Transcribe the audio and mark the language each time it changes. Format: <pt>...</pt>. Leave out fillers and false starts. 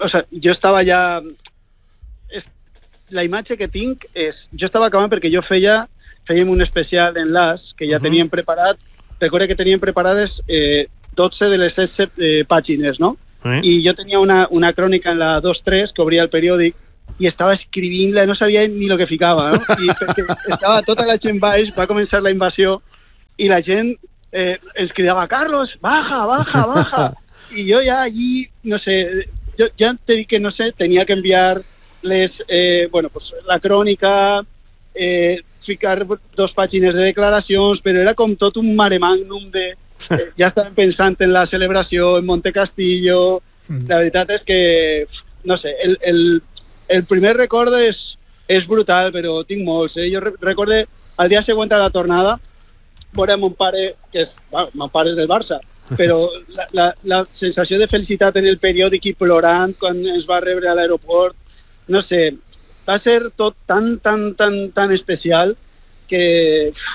<es>Yo estaba ya,</es> <ca>la imatge que tinc és, jo estava acabant perquè jo fèiem un especial en LAS que ja teníem preparat, recordo que teníem preparades 12 de les 16 pàgines, no? I jo tenia una crònica en la 2-3 que obria el periòdic i estava escrivint-la, no sabia ni lo que ficava, no? I perquè estava tota la gent baix, va començar la invasió i la gent ens cridava, Carlos, baja.</ca> <es>Y yo ya allí, no sé, yo ya te di que no sé, tenía que enviarles, la crónica, explicar dos páginas de declaraciones, pero era como todo un mare magnum de... ya estaban pensando en la celebración en Montecastillo. La verdad es que, no sé, el</es> <ca>el primer record és brutal, però tinc molts, eh? Jo recordo el dia següent a la tornada, fora mon pare, que és, bueno, mon pare és del Barça, però la sensació de felicitat en el periòdic i plorant quan ens va rebre a l'aeroport, no sé, va ser tot tan especial que</ca>